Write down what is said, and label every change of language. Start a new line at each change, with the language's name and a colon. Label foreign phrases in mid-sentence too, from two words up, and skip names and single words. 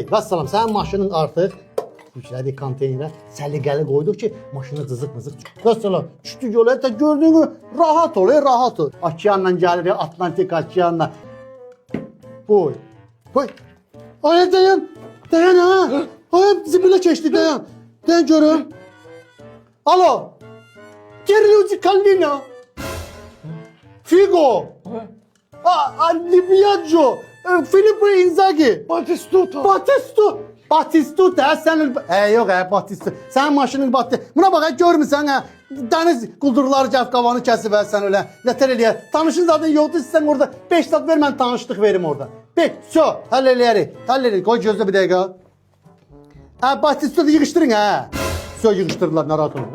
Azerbaijani: Vəssalam, sənin maşının artıq yüklədik konteynerə, səliqəli qoyduq ki, maşını cızıq-mızıq. Vəssalam, düşdük yola, hətta gördüyünü rahat ol, rahat ol. Okeanla gəlir, Atlantik okeanla. Boy. Ay, dayan, ha. Ay, zibilə keçdi, dayan. Dayan görüm. Alo. Gianluigi Collina. Figo. Di Biagio. Filippo Inzaghi. Batistuta, sən yox, Batistuta. Sənin maşının batdı. Buna bax, görmüsən, dəniz quldurları gəlib qavanı kəsib, sən öyle nətər eləyər. Tanışın zadın yoxdur, sən orada 5 saat ver, mən tanışlıq verim orada. Həll eləyərik. Qoy gözlə bir dəqiqə. Batistuta yığışdırın, yığışdırdılar, narahat olun.